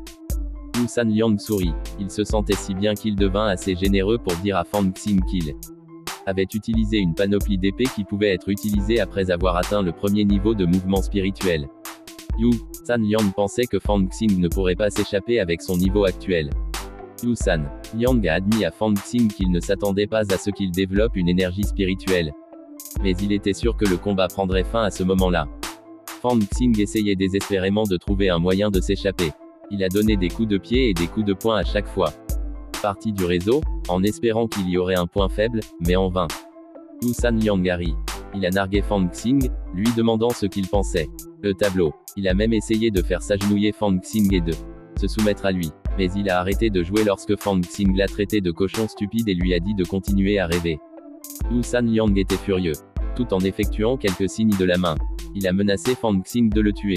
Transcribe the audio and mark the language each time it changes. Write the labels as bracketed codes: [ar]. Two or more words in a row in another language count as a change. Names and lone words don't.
[fr] Yu Sanliang sourit. Il se sentait si bien qu'il devint assez généreux pour dire à Fang Xing qu'il avait utilisé une panoplie d'épées qui pouvait être utilisée après avoir atteint le premier niveau de mouvement spirituel. Yu Sanliang pensait que Fang Xing ne pourrait pas s'échapper avec son niveau actuel. Yu Sanliang a admis à Fang Xing qu'il ne s'attendait pas à ce qu'il développe une énergie spirituelle. Mais il était sûr que le combat prendrait fin à ce moment-là. Fang Xing essayait désespérément de trouver un moyen de s'échapper. Il a donné des coups de pied et des coups de poing à chaque fois. Parti du réseau, en espérant qu'il y aurait un point faible, mais en vain. Yu Sanliang a ri. Il a nargué Fang Xing, lui demandant ce qu'il pensait. Le tableau. Il a même essayé de faire s'agenouiller Fang Xing et de se soumettre à lui. Mais il a arrêté de jouer lorsque Fang Xing l'a traité de cochon stupide et lui a dit de continuer à rêver. Yu Sanliang était furieux. tout en effectuant quelques signes de la main. Il a menacé Fang Xing de le tuer.